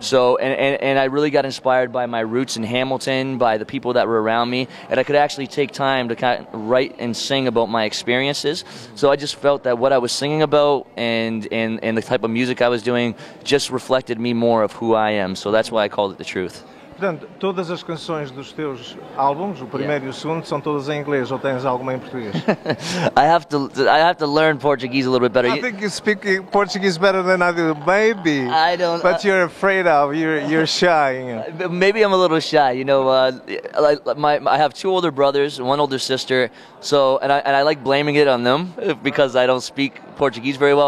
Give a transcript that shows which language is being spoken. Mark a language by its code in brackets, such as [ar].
[en] So, and I really got inspired by my roots in Hamilton, by the people that were around me, and I could actually take time to kind of write and sing about my experiences. Mm-hmm. So I just felt that what I was singing about and the type of music I was doing just reflected me more of who I am. So that's why I called it The Truth. [pt] Portanto, todas as canções dos teus álbuns, o primeiro e o segundo, são todas em inglês ou tens alguma em português? [en] I have to learn Portuguese a little bit better. I think you speak Portuguese better than I do. Maybe. I don't. But you're afraid of. You're shy. You know. Maybe I'm a little shy. You know, I have 2 older brothers and 1 older sister. So and I like blaming it on them because I don't speak Portuguese very well.